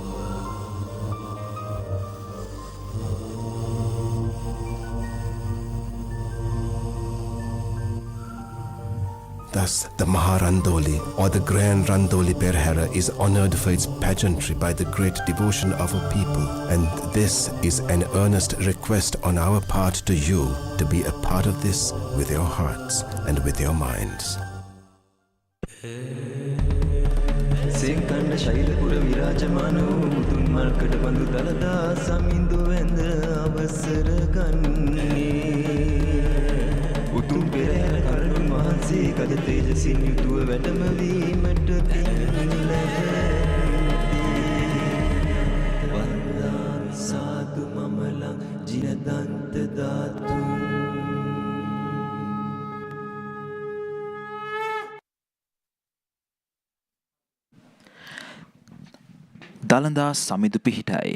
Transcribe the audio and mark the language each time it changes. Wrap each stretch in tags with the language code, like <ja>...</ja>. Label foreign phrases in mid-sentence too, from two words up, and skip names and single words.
<en>Thus, the Maharandoli or the Grand Randoli Perahera is honored for its pageantry by the great devotion of a people, and this is an earnest request on our part to you to be a part of this with your hearts and with your minds.</en> <si>කද තේජසින් යුතුව වැඩමවීමට</si> <pi>වන්දාමි සාදු මමලං ජිනදන්ත ධාතු.</pi> <si>දළදා සමිඳු පිහිටයි.</si>